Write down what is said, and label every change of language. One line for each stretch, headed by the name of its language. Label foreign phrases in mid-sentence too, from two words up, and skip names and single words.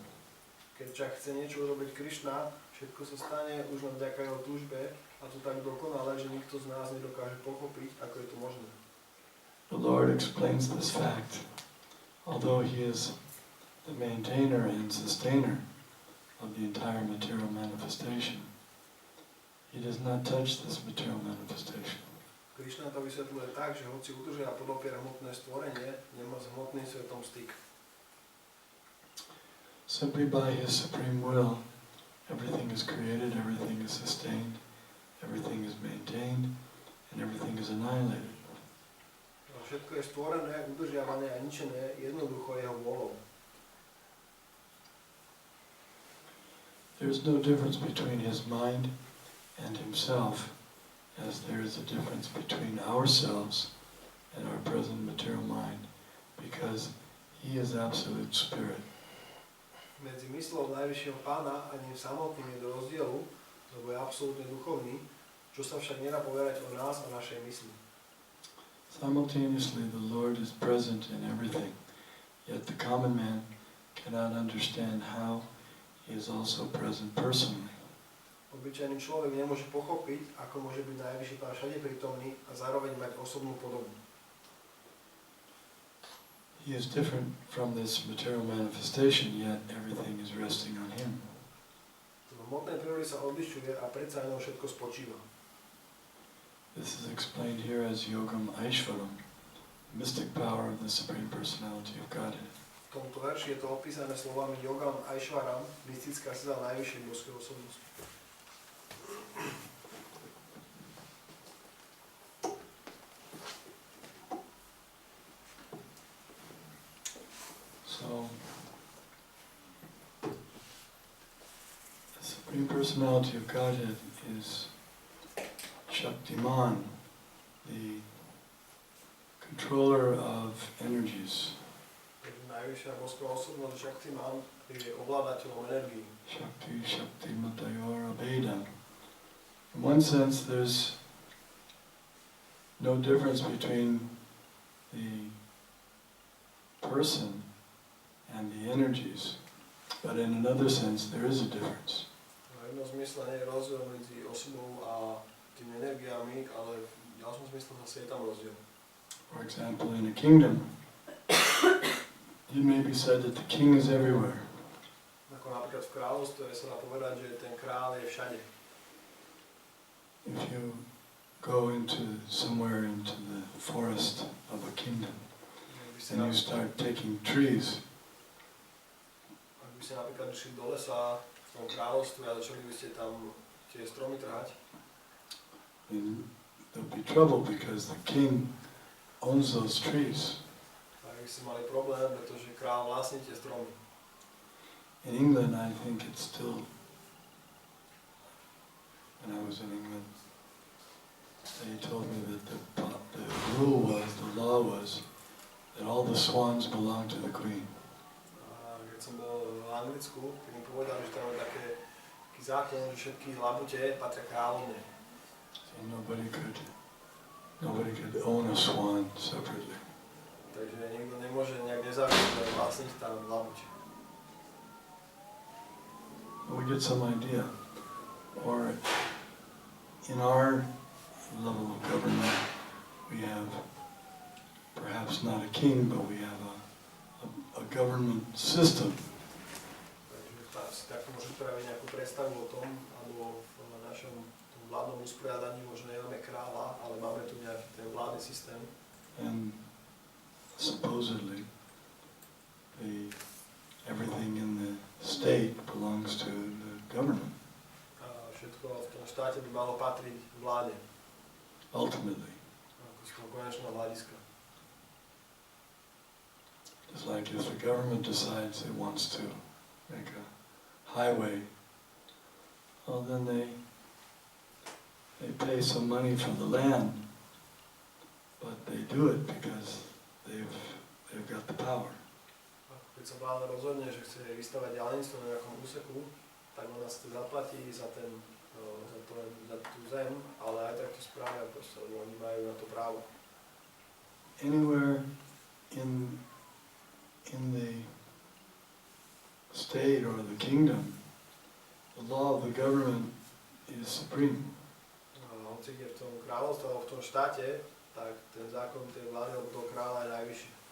Slovak: Keď však chce niečo urobiť Krišna, všetko sa stane už len vďaka jeho túžbe a to tak dokonale, že nikto z nás nedokáže pochopiť, ako je to možné.
English: The Lord explains this fact. Although he is the maintainer and sustainer of the entire material manifestation, he does not touch this material manifestation.
Slovak: Krišna to vysvetľuje tak, že hoci udržia a podopiera hmotné stvorenie, nemá s hmotným svetom styk.
English: Simply by his supreme will, everything is created, everything is sustained, everything is maintained, and everything is annihilated.
Slovak: Všetko je stvorené, udržiavané a ničené jednoducho jeho vôľou.
English: There is no difference between his mind and himself, as there is a difference between ourselves and our present material mind, because he is absolute spirit.
Slovak: Medzi myslou najvyššieho pána a ním samotným je do rozdielu, lebo je absolútne duchovný, čo sa však nedá povedať o nás a našej mysli.
English: Simultaneously, the Lord is present in everything, yet the common man cannot understand how he is also present personally.
Slovak: Obyčajný človek nemôže pochopiť, ako môže byť najvyšší pán všade prítomný a zároveň mať osobnú podobu.
English: He is different from this material manifestation, yet everything is resting on him.
Slovak: V hmotnej prírode sa odlišuje a predsa jenom všetko spočíva.
English: This is explained here as
Sanskrit: Yogam Aishvaram,
English: mystic power of the Supreme Personality of Godhead.
Slovak: V tomto verši je to opísané slovami
Sanskrit: Yogam Aishvaram,
Slovak: mystická sila najvyššej božskej osobnosti.
English: So, the Supreme Personality of Godhead is Shaktiman, the controller of energies.
Slovak: Najvyššia božská osobnosť Shaktiman je ovládateľom energií.
Sanskrit: Shakti, Shakti, Matayora, Veda.
English: In one sense, there's no difference between the person and the energies, but in another sense, there is a difference.
Slovak: V jednom zmysle nie je rozdiel medzi osobou a tými energiami, ale v ďalšom zmysle zase je tam rozdiel.
English: For example, in a kingdom, it may be said that the king is everywhere.
Slovak: Ako napríklad v kráľovstve sa dá povedať, že ten kráľ je všade.
English: If you go into somewhere into the forest of a kingdom and you start taking trees,
Slovak: Ak by ste napríklad išli do lesa v tom kráľovstve a začali by ste tam tie stromy trhať,
English: then there'll be trouble because the king owns those trees.
Slovak: tak by ste mali problém, pretože kráľ vlastní tie stromy.
English: In England, I think it's still, when I was in England, they told me that the rule was, the law was, that all the swans belong to the queen.
Slovak: A keď som bol v Anglicku, tak mi povedali, že tam je taký zákon, že všetky labute patria kráľovne.
English: So nobody could own a swan separately.
Slovak: Takže nikto nemôže nejak nezávisle vlastniť tam labuť.
English: We get some idea. Or in our level of government, we have perhaps not a king, but we have a government system.
Slovak: Takže si takto môžem spraviť nejakú predstavu o tom, alebo v našom vládnom usporiadaní možno nemáme kráľa, ale máme tu nejaký ten vládny systém.
English: And supposedly, everything in the state belongs to the government.
Slovak: A všetko v tom štáte by malo patriť vláde.
English: Ultimately.
Slovak: Ako z toho konečného hľadiska.
English: It's like if the government decides it wants to make a highway, well then they they pay some money for the land, but they do it because they've got the power.
Slovak: Keď sa vláda rozhodne, že chce vystavať diaľnicu na nejakom úseku, tak ona si to zaplatí za tú zem, ale aj tak to spravia, proste, lebo oni majú na to právo.
English: Anywhere in the state or the kingdom, the law of the government is supreme.
Slovak: Hoci je v tom kráľovstve alebo v tom štáte, tak ten zákon tej vlády alebo toho kráľa je najvyšší.